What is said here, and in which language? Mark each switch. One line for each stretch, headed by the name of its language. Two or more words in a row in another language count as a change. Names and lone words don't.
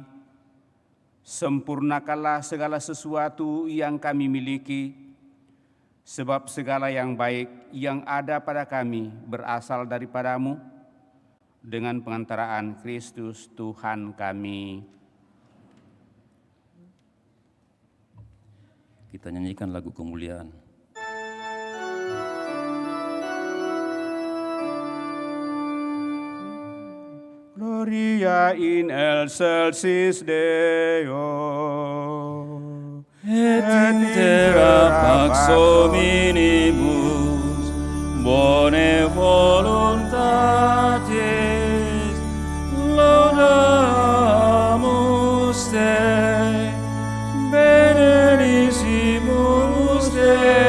Indonesian: Sempurnakanlah segala sesuatu yang kami miliki, sebab segala yang baik yang ada pada kami berasal daripadamu, dengan pengantaraan Kristus Tuhan kami. Kita nyanyikan lagu kemuliaan.
Latin: Gloria in excelsis Deo, Et in terra pax hominibus, bone voluntatis, laudamus te, benedissimus te,